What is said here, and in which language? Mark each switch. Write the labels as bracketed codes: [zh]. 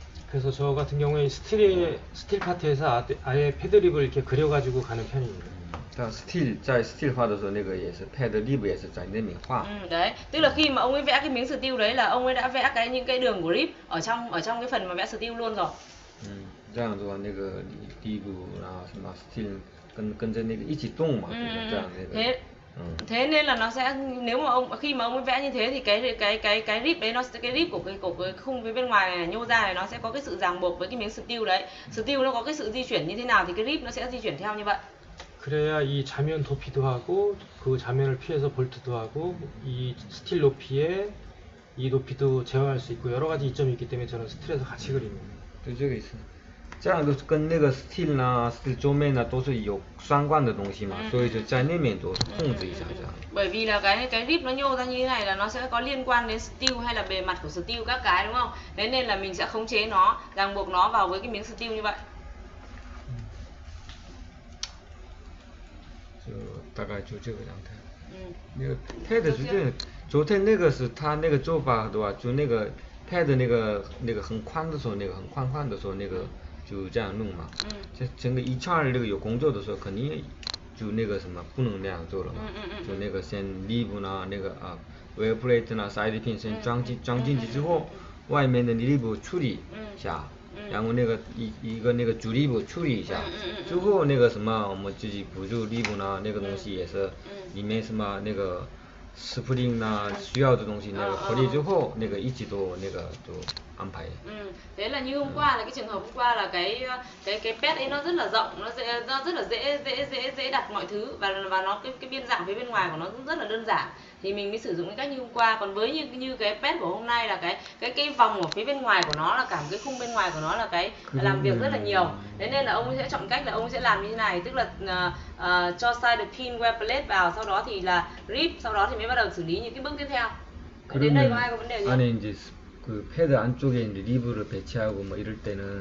[ko] 그래서 저 같은 경우에 스틸 파트에서 아예 패드립을 이렇게 그려가지고 가는 편입니다. [zh] 在 steel 画的时候，那个也是 pad rib 也是在那边画。 [vi] Đấy, tức là khi mà ông ấy vẽ cái miếng steel đấy là ông ấy đã vẽ những cái đường của rib ở trong cái phần mà vẽ steel luôn rồi. [zh] 这样的话，那个rib啊什么 steel 跟着那个一起动嘛，就是这样那个。 [vi] Thế nên là nó sẽ nếu mà khi mà ông ấy vẽ như thế thì cái rib đấy cái rib của cái khung phía bên ngoài này nhô ra này nó sẽ có cái sự ràng buộc với cái miếng steel đấy. Steel nó có cái sự di chuyển như thế nào thì cái rib nó sẽ di chuyển theo như vậy. [ko] 그래야 이 자면 도피도 하고 그 자면을 피해서 볼트도 하고 이 스틸 높이에 이 높이도 제어할 수 있고 여러 가지 이점이 있기 때문에 저는 스틸에서 같이 그립니다. [zh] 对，这个意思。这样都是跟那个 steel 呢 steel 桌面呢都是有相关的东西嘛，所以就在那边都控制一下这样。 [vi] Bởi vì là cái rib nó nhô ra như thế này là nó sẽ có liên quan đến steel hay là bề mặt của steel các cái đúng không? Thế nên là mình sẽ khống chế nó, ràng buộc nó vào với cái miếng steel như vậy. [zh] 就大概就这个样态。那个 pad 是这样，昨天那个是他那个做法对吧？就那个 pad 那个很宽的时候，那个很宽的时候，那个就这样弄嘛。整个一串那个有工作的时候，肯定就那个什么不能那样做了嘛。就那个先 rib 呢，那个wheel plate 呢 side pin 先装进去之后，外面的 rib 处理一下。然后那个一个那个主 rib 处理一下，之后那个什么我们自己补助 rib 呢，那个东西也是里面什么那个 spring 呢需要的东西那个合理之后那个一起都那个都安排。 [vi] Thế là như hôm qua là cái trường hợp hôm qua là cái pad ấy nó rất là rộng, nó rất là dễ đặt mọi thứ và nó cái biên dạng phía bên ngoài của nó cũng rất là đơn giản thì mình mới sử dụng cái cách như hôm qua. Còn với như cái pad của hôm nay là cái vòng ở phía bên ngoài của nó là cả cái khung bên ngoài của nó là cái làm việc rất là nhiều. Thế nên là ông ấy sẽ chọn cách là ông ấy sẽ làm như thế này, tức là cho side pin wheel plate vào, sau đó thì là rib, sau đó thì mới bắt đầu xử lý những cái bước tiếp theo. Đến đây có ai có vấn đề gì? [ko] 안에 이제 그 패드 안쪽에 이제 리브를 배치하고 뭐 이럴 때는